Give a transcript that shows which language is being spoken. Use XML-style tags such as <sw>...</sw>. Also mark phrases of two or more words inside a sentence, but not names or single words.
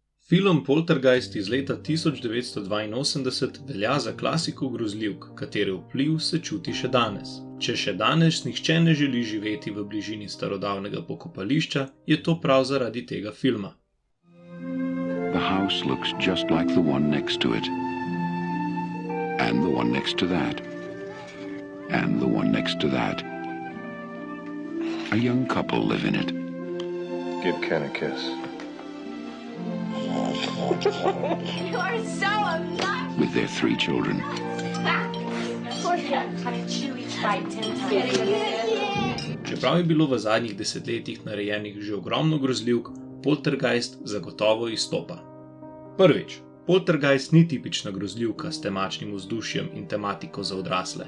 <sl>Film Poltergeist iz leta 1982 velja za klasiko grozljivk, katere vpliv se čuti še danes. Če še danes nihče ne želi živeti v bližini starodavnega pokopališča, je to prav zaradi tega filma.</sl> <en>The house looks just like the one next to it. And the one next to that. And the one next to that. A young couple live in it. Give Ken a kiss. You are so obnoxious. With their 3 children.</en> <sl>Čeprav je bilo v zadnjih desetletjih narejenih že ogromno grozljivk, Poltergeist zagotovo izstopa. Prvič, Poltergeist ni tipična grozljivka s temačnim vzdušjem in tematiko za odrasle.</sl>